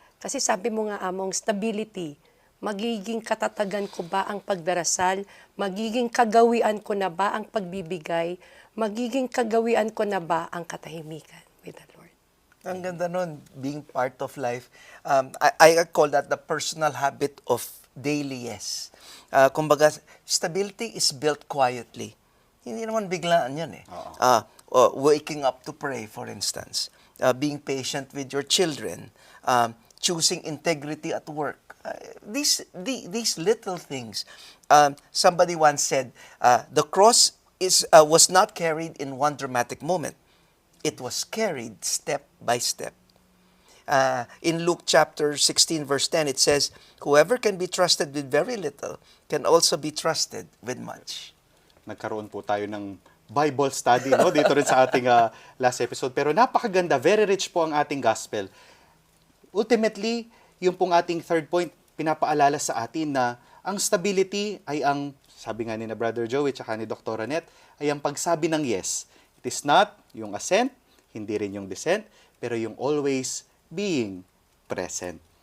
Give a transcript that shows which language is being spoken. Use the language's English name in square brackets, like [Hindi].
[Filipino] Kasi sabi mo nga, Among, stability. Magiging katatagan ko ba ang pagdarasal? Magiging kagawian ko na ba ang pagbibigay? Magiging kagawian ko na ba ang katahimikan with the Lord? Ang ganda nun, [English] being part of life. I call that the personal habit of daily yes. [Filipino] Kumbaga, [English] stability is built quietly. [Filipino] Hindi naman biglaan yan eh. [English] Waking up to pray, for instance. Being patient with your children. Choosing integrity at work. These little things. Somebody once said, the cross was not carried in one dramatic moment. It was carried step by step. In Luke chapter 16, verse 10, it says, whoever can be trusted with very little can also be trusted with much. [Filipino] Nagkaroon po tayo ng Bible study, no? Dito rin sa ating last episode. Pero napakaganda, very rich po ang ating gospel. Ultimately, yung pong ating third point, pinapaalala sa atin na ang stability ay ang, sabi nga ni na Brother Joey at ni Dr. Annette, ay ang pagsabi ng yes. [English] It is not yung assent, [Filipino] hindi rin yung [English] dissent, pero yung always being present.